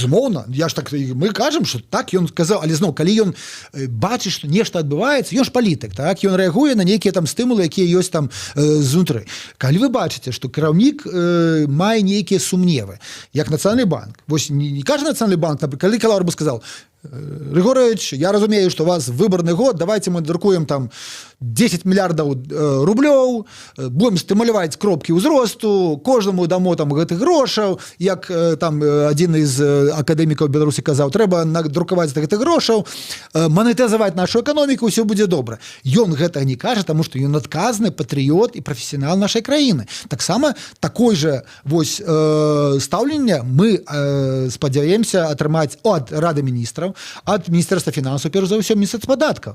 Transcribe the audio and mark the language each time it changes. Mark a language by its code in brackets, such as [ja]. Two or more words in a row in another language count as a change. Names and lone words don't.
[be] Безумоўна, мы кажам, што так ён сказаў, але зноў, калі ён бачыць, што нешта адбываецца, ён ж палітык, так, ён рэагуе на нейкія там стымулы, якія ёсць там знутры. Калі вы бачыце, што кіраўнік мае нейкія сумневы, як Нацыянальны банк, вось не кажа Нацыянальны банк, калі Калавр бы сказаў: Григорович, я разумею, [ru] что у вас выборный год, давайте мы друкуем там 10 миллиардов рублёў, будем стимулировать [be] кропки ўзросту, кожнаму дамо там гэтых грошаў, як там [ru] один из [be] акадэмікаў Беларусі казаў, трэба надрукаваць гэтых грошаў, манетызаваць нашу эканоміку, ўсё будзе добра. Ён гэта не кажа, таму што ён адказны патрыёт і прафесіянал нашай краіны. Таксама такой же вось стаўленне мы спадзяемся атрымаць ад Рады міністраў, ад Міністэрства фінансаў, перш за ўсё Міністэрства падаткаў.